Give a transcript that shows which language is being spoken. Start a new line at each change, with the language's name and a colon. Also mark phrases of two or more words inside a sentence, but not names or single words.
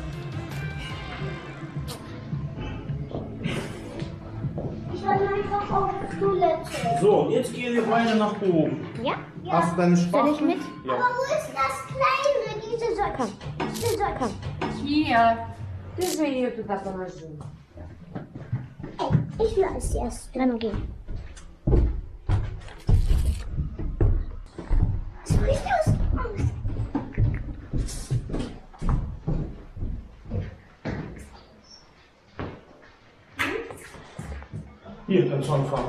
German: So, jetzt gehen wir beide nach oben. Ja? Hast du deine Soll ich Spatzen? mit? Ja. Aber wo ist das Kleine, diese Säule? Komm. Diese Säule. Komm. Hier,
Russian: ты же ее туда положил.
German: Ey, ich will als erstes. Dann geh. Was bricht aus? Hier kannst du anfangen.